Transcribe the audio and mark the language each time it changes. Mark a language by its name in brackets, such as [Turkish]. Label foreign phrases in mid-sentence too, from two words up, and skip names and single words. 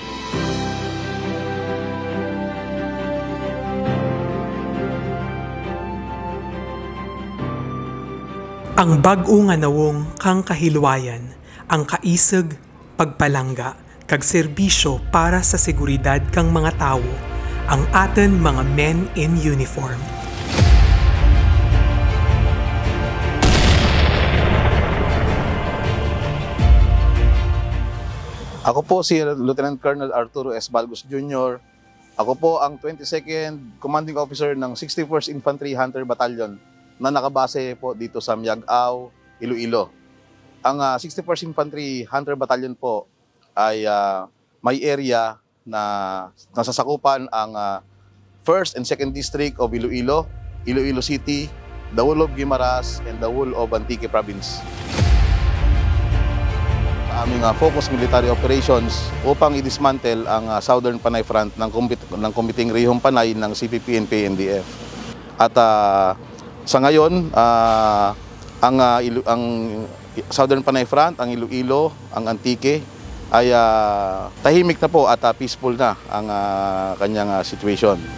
[Hiligaynon] Ang bag-o nga nawong kang kahilwayan, ang kaisag, pagpalangga, kag serbisyo para sa seguridad kang mga tao, ang aten mga [English] men in uniform. [Filipino] Ako po si Lieutenant Colonel Arturo S. Balgos Jr. Ako po ang 22nd Commanding Officer ng 61st Infantry Hunter Battalion na nakabase po dito sa Miagaw, Iloilo. Ang 61st Infantry Hunter Battalion po ay may area na nasasakupan ang 1st and 2nd District of Iloilo, Iloilo City, [English] the whole of Guimaras, and the whole of Antique Province. [Filipino] Aming [English] focus military operations [Filipino] upang i-dismantle ang Southern Panay Front ng Combating Rehong Panay ng CPP-NP-NDF. At sa ngayon, ang Southern Panay Front, ang Iloilo, ang Antique, ay tahimik na po at peaceful na ang kanyang situation.